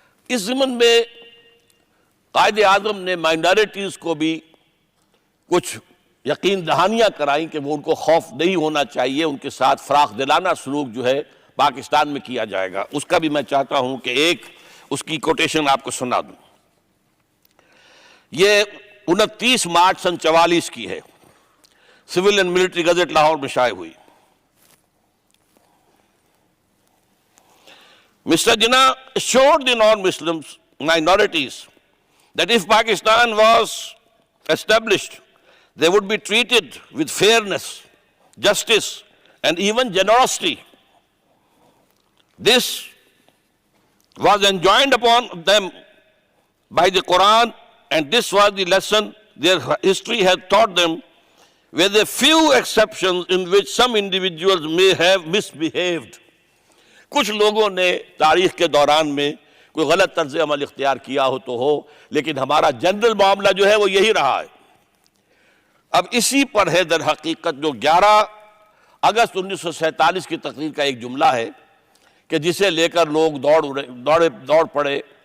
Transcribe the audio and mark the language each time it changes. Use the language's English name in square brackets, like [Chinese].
[Urdu] اس ضمن میں قائد اعظم نے مائنارٹیز کو بھی کچھ یقین دہانیاں کرائیں کہ وہ ان کو خوف نہیں ہونا چاہیے, ان کے ساتھ فراخ دلانہ سلوک جو ہے پاکستان میں کیا جائے گا. اس کا بھی میں چاہتا ہوں کہ ایک اس کی کوٹیشن آپ کو سنا دوں. یہ 29 مارچ سن 44 کی ہے. Civil and military gazette Lahore میں شائع ہوئی. [English] Mr. Jinnah assured the non-Muslim minorities that if Pakistan was established, they would be treated with fairness, justice, and even generosity. This was enjoined upon them by the Quran, and this was the lesson their history had taught them, with a few exceptions in which some individuals may have misbehaved. [Urdu] کچھ لوگوں نے تاریخ کے دوران میں کوئی غلط طرز عمل اختیار کیا ہو تو ہو, لیکن ہمارا جنرل معاملہ جو ہے وہ یہی رہا ہے. اب اسی پر ہے در حقیقت جو 11 اگست 1947 کی تقریر کا ایک جملہ ہے کہ جسے لے کر لوگ دوڑ پڑے.